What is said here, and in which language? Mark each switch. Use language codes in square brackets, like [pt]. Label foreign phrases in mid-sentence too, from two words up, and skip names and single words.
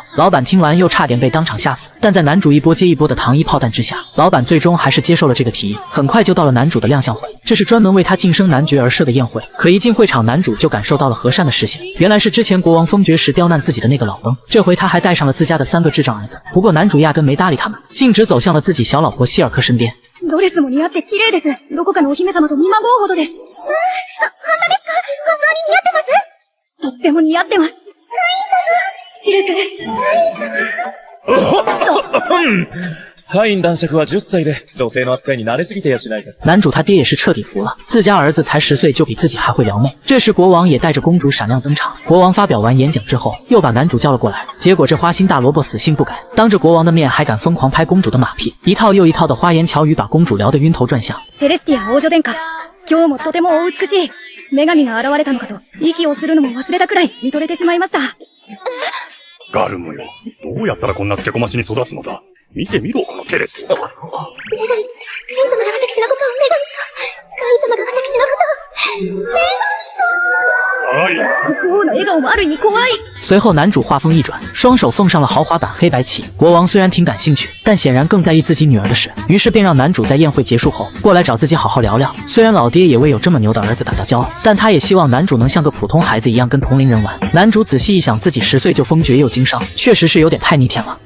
[zh] 老板听完又差点被当场吓死，但在男主一波接一波的糖衣炮弹之下，老板最终还是接受了这个提议。很快就到了男主的亮相会，这是专门为他晋升男爵而设的宴会。可一进会场，男主就感受到了和善的视线，原来是之前国王封爵时刁难自己的那个老登，这回他还带上了自家的3个智障儿子。不过男主压根没搭理他们，径直走向了自己小老婆希尔克身边。 [ja] ドレスも似合って綺麗です。どこかのお姫様と見まごうほどです。本当ですか？本当に似合ってます？とっても似合ってます。カイン様。シルク。カイン男爵は10歳で女性の扱いに慣れすぎてやしないか。 [zh] 男主他爹也是彻底服了，自家儿子才10岁就比自己还会撩妹。这时国王也带着公主闪亮登场。国王发表完演讲之后，又把男主叫了过来。结果这花心大萝卜死性不改，当着国王的面还敢疯狂拍公主的马屁，一套又一套的花言巧语把公主聊得晕头转向。 [ja] テレスティア王女殿下、今日もとてもお美しい。女神が現れたのかと、息をするのも忘れたくらい見とれてしまいました。ガルムよ、どうやったらこんなつけこましに育つのだ。見てみろ、このテレス。女神、神様が私のことを女神と、神様が私のことを、女神と。国王の笑顔もある意味怖い。 [zh] 随后男主话锋一转，双手奉上了豪华版黑白棋。国王虽然挺感兴趣，但显然更在意自己女儿的事，于是便让男主在宴会结束后过来找自己好好聊聊。虽然老爹也为有这么牛的儿子感到骄傲，但他也希望男主能像个普通孩子一样跟同龄人玩。男主仔细一想，自己10岁就封爵又经商，确实是有点太逆天了。